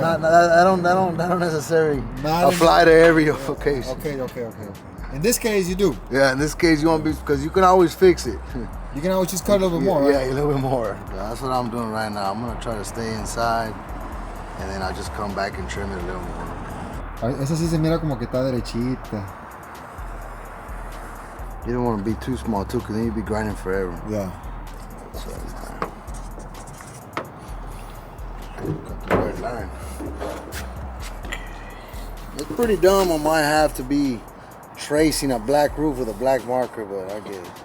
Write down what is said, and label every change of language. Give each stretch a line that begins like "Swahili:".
English: but I don't necessarily apply to every occasion. Okay. In this case, you do. Yeah, in this case, you want to be, because you can always fix it. You can always just cut a little bit more, right? Yeah, a little bit more. That's what I'm doing right now. I'm gonna try to stay inside, and then I'll just come back and trim it a little more.
Spanish: Esa sí se mira como que está derechita.
English: You don't want to be too small too, because then you'll be grinding forever. Yeah. So, got the right line. It's pretty dumb on my half to be tracing a black roof with a black marker, but I get it.